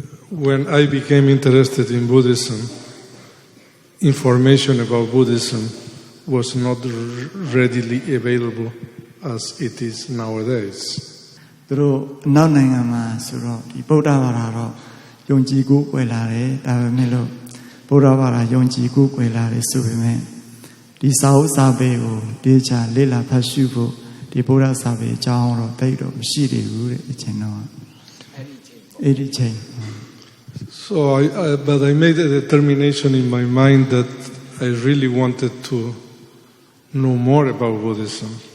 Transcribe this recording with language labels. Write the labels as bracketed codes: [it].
[en] When I became interested in Buddhism, information about Buddhism was not readily available as it is nowadays. [my] သူတို့နောက်နိုင်ငံမှာဆိုတော့ဒီဗုဒ္ဓဘာသာတော့ယုံကြည်ကိုးကွယ်လာတယ်ဒါပေမဲ့လို့ဗုဒ္ဓဘာသာယုံကြည်ကိုးကွယ်လာတယ်ဆိုပေမဲ့ဒီစာအုပ်စာပေကိုတေချာလေ့လာဖတ်ရှုဖို့ဒီဗုဒ္ဓစာပေအကြောင်းတော့တိတ်တော့မရှိသေးဘူးတဲ့အချိန်တော့အဲ့ဒီချိန် [en] So but I made a determination in my mind that I really wanted to know more about Buddhism.